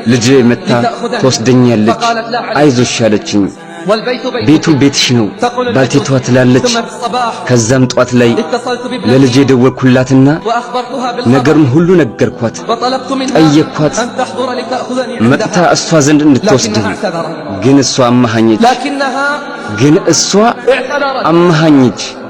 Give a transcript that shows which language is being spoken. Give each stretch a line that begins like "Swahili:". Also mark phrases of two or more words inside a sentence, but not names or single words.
Amharic: ልጄ መታ
Arabic: لتأخذني
Amharic: ትወስደኛለች
Arabic: فقالت لا عليك
Amharic: አይዞሽ አለችኝ ቤቱ ቤትሽ ነው ባልቴቷ ትላለች። ከዛም ጧት ላይ ለልጄ ደወልኩላትና ነገሩን ሁሉ ነገርኳት። ጠየቅኳት መጥታ እሷ ዘንድ እንድትወስደኝ። ግን እሷ አማሃኘች።